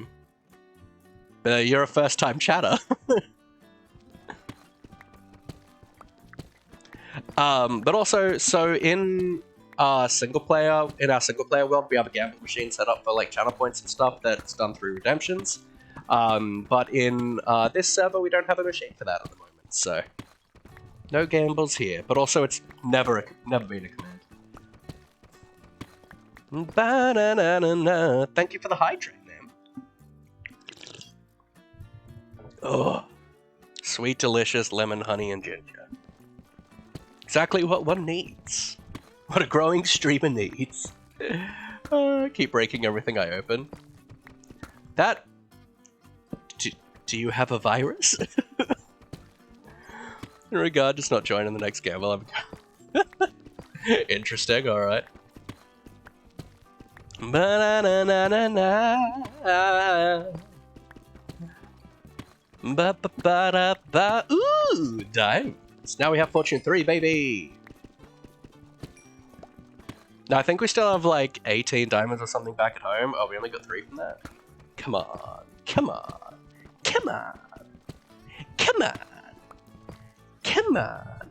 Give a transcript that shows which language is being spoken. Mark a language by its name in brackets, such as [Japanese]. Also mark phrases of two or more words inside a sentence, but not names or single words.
[English] But you're a first-time chatter. But also, so in our single player world, we have a gamble machine set up for like channel points and stuff that's done through redemptions. But in this server, we don't have a machine for that at the moment, so no gambles here. But also, it's never been a command. Ba-na-na-na-na. Thank you for the hydrate, man. Oh, sweet, delicious lemon, honey, and ginger. Exactly what one needs. What a growing streamer needs. Keep breaking everything I open. That... Do you have a virus? In regard to not joining the next gamble, I'm... Interesting, alright. Ba-na-na-na-na-na. Ba-ba-ba-da-ba. Ooh, diamonds. Now we have Fortune 3, baby! Now, I think we still have like 18 diamonds or something back at home. Oh, we only got 3 from that? Come on. Come on. Come on. Come on. Come on.